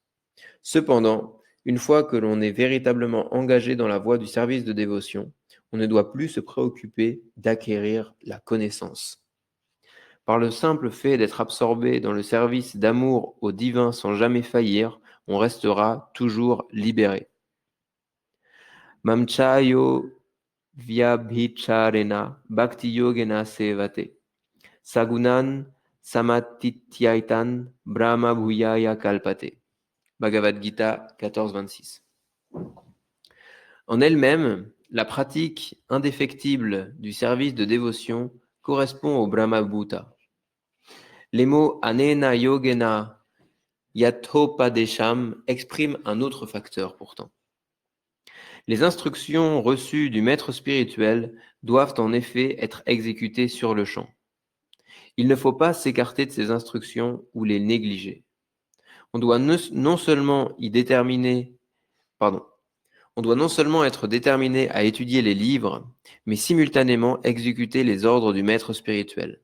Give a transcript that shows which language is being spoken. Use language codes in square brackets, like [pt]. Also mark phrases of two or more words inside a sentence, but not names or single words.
[fr] Cependant, une fois que l'on est véritablement engagé dans la voie du service de dévotion, on ne doit plus se préoccuper d'acquérir la connaissance. Par le simple fait d'être absorbé dans le service d'amour au divin sans jamais faillir, on restera toujours libéré. [sa] Mamchayo vyabhicharena bhakti yogena sevate sagunan samatityaitan brahma bhuyaya kalpate. [fr] Bhagavad Gita 14.26. En elle-même, la pratique indéfectible du service de dévotion correspond au [sa] Brahma Bhuta. [fr] Les mots [sa] anena yogena Yathopadesham [fr] exprime un autre facteur pourtant. Les instructions reçues du maître spirituel doivent en effet être exécutées sur le champ. Il ne faut pas s'écarter de ces instructions ou les négliger. On doit non seulement être déterminé à étudier les livres, mais simultanément exécuter les ordres du maître spirituel.